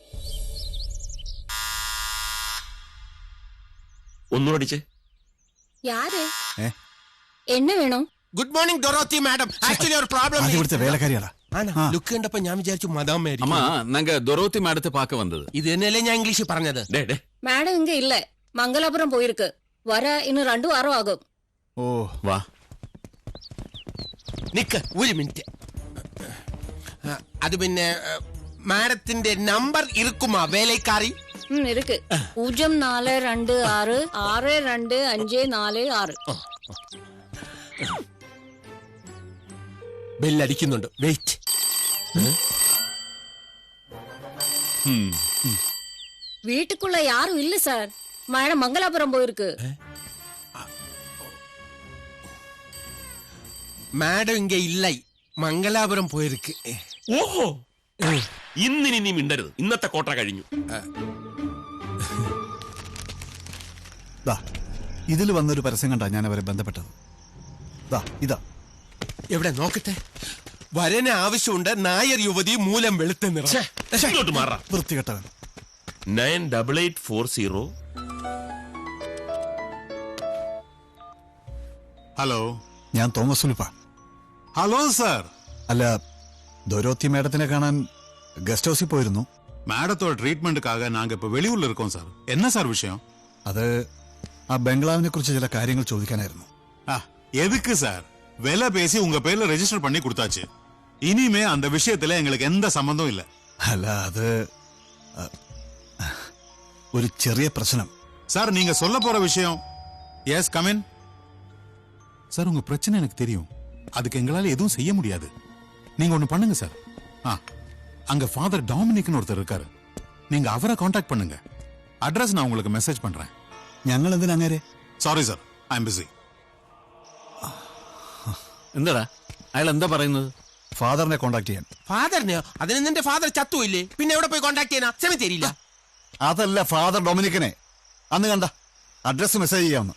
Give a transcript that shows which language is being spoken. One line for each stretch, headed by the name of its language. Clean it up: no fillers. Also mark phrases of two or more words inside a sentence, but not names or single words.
Malayalam: ഒന്നുകൂടിച്ചേ. എണ്ണ വേണോ?
English: good morning
Malayalam: ഡൊറോത്തി മാഡം. ആക്ച്വലി ഒരു പ്രോബ്ലം. ഇവിടുത്തെ വേലക്കാരിയാടാ. ലുക്ക് കണ്ടപ്പോ ഞാൻ വിചാരിച്ചു മദാം മേരി.
Tamil: அம்மா, நாங்க டொரோத்தி மேடத்தை பாக்க வந்தது.
Malayalam: ഇത് തന്നെയല്ലേ ഞാൻ ഇംഗ്ലീഷിൽ പറഞ്ഞത്.
Tamil: மேடம் இங்க இல்ல, மங்களாபுரம் போயிருக்கு. வர இன்னும் 2 வாரம் ஆகும்.
Malayalam: ഓ വാ. നിക്ക് ഒരു മിനിറ്റ്. അത് പിന്നെ മാഡത്തിന്റെ നമ്പർ ഇരിക്കുമാ വേലക്കാരി?
Tamil: இருக்கு. 0426 625546.
Malayalam: ബെല്ലടിക്കുന്നുണ്ട്. വെയിറ്റ്.
Tamil: வீட்டுக்குள்ள யாரும் இல்ல சார். மேடம் மங்களாபுரம் போயிருக்கு. மேடம் இங்க இல்ல, மங்களாபுரம் போயிருக்கு.
Malayalam: ഓഹോ, ഇന്നിനി നീ മിണ്ടരുത്. ഇന്നത്തെ കോട്ട കഴിഞ്ഞു. ഇതിൽ വന്നൊരു പരസ്യം കണ്ടാ ഞാൻ അവരെ ബന്ധപ്പെട്ടത്. ഇതാ എവിടെ നോക്കട്ടെ. വരന് ആവശ്യമുണ്ട്. നായർ യുവതി മൂലം വെളുത്ത നിറം. വൃത്തികെട്ടവൻ. 98840. ഹലോ, ഞാൻ തോമസ് ഉലുപ്പ. ഹലോ സാർ. അല്ല, ദൊരോത്തി മേഡത്തിനെ കാണാൻ ഗസ്റ്റ് ഹൗസിൽ പോയിരുന്നു.
Tamil: மேடத்தோட ட்ரீட்மெண்ட்டுக்காக நாங்க இப்ப வெளியூர்ல இருக்கோம் சார். என்ன சார் விஷயம்?
Malayalam: അത് ആ ബംഗ്ലാവിനെ കുറിച്ച് ചില കാര്യങ്ങൾ ചോദിക്കാനായിരുന്നു.
Tamil: எதுக்கு சார்? விலை பேசி உங்க பேர்ல ரெஜிஸ்டர் பண்ணி கொடுத்தாச்சு. இனிமே அந்த விஷயத்துல எங்களுக்கு எந்த சம்பந்தம் இல்ல.
Malayalam: അല്ല, അത് ഒരു ചെറിയ പ്രശ്നം.
Tamil: சார், நீங்க சொல்ல போற விஷயம்.
English: yes, come in.
Tamil: சார், உங்க பிரச்சனை எனக்கு தெரியும். அதுக்கு எங்களால எதுவும் செய்ய முடியாது. நீங்க ஒண்ணு பண்ணுங்க சார். அங்க ஃபாதர் டாமினிக்னு ஒருத்தர் இருக்காரு. நீங்க அவரை காண்டாக்ட் பண்ணுங்க. அட்ரஸ் நான் உங்களுக்கு மெசேஜ் பண்றேன்.
Malayalam: ഞങ്ങൾ എന്തിനാ അങ്ങനെ?
English: Sorry sir, I am busy.
Malayalam: എന്താടാ അയാൾ എന്താ പറയുന്നത്? ഫാദറിനെ കോണ്ടാക്ട് ചെയ്യാൻ. ഫാദറിനെയോ? അതിന് നിന്റെ ഫാദർ ചത്തുമില്ലേ? പിന്നെ എവിടെ പോയി കോണ്ടാക്ട് ചെയ്യാനാ? ക്ഷമ തരില്ല. അതല്ല, ഫാദർ ഡൊമിനിക്കിനെ അന്ന് കണ്ട അഡ്രസ് മെസ്സേജ് ചെയ്യാമെന്ന്.